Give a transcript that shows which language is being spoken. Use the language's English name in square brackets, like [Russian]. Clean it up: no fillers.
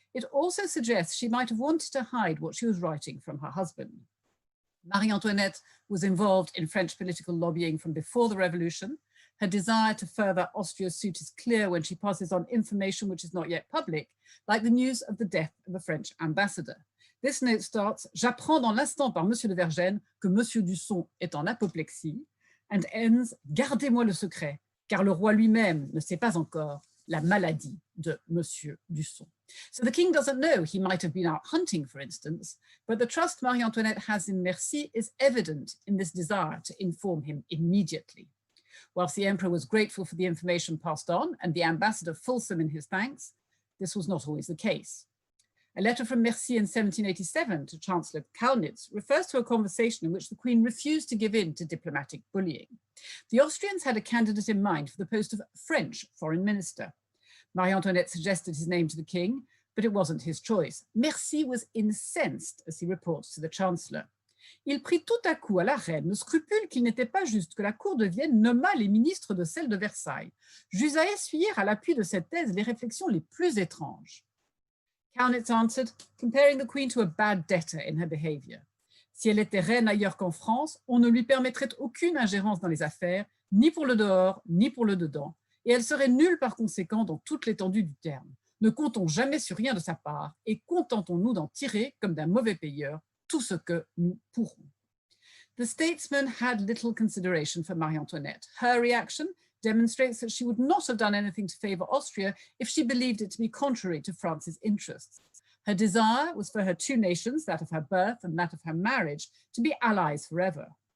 [English] It also suggests she might have wanted to hide what she was writing from her husband. Marie-Antoinette was involved in French political lobbying from before the revolution. Her desire to further Austria's suit is clear when she passes on information which is not yet public, like the news of the death of a French ambassador. This note starts, [French] j'apprends dans l'instant par Monsieur de Vergennes que Monsieur Dusson est en apoplexie, [English] and ends, [French] gardez-moi le secret, car le roi lui-même ne sait pas encore la maladie de Monsieur Dusson. [English] So the king doesn't know. He might have been out hunting, for instance, but the trust Marie-Antoinette has in Mercy is evident in this desire to inform him immediately. Whilst the emperor was grateful for the information passed on and the ambassador fulsome in his thanks, this was not always the case. A letter from Mercy in 1787 to Chancellor Kaunitz refers to a conversation in which the Queen refused to give in to diplomatic bullying. The Austrians had a candidate in mind for the post of French foreign minister. Marie-Antoinette suggested his name to the king, but it wasn't his choice. Mercy was incensed, as he reports to the Chancellor. [French] Il prit tout à coup à la reine le scrupule qu'il n'était pas juste que la cour de Vienne nommât les ministres de celle de Versailles. J'eus à essuyer à l'appui de cette thèse les réflexions les plus étranges. [English] Kaunitz answered, comparing the queen to a bad debtor in her behavior. [French] Si elle était reine ailleurs qu'en France, on ne lui permettrait aucune ingérence dans les affaires, ni pour le dehors, ni pour le dedans, et elle serait nulle par conséquent dans toute l'étendue du terme. Ne comptons jamais sur rien de sa part et contentons-nous d'en tirer, comme d'un mauvais payeur, tout ce que nous pourrons. [English] The statesman had little consideration for Marie-Antoinette. Her reaction demonstrates that she would not have done anything to favor Austria if she believed it to be contrary to France's interests. Her desire was for her two nations, that of her birth and that of her marriage, to be allies forever.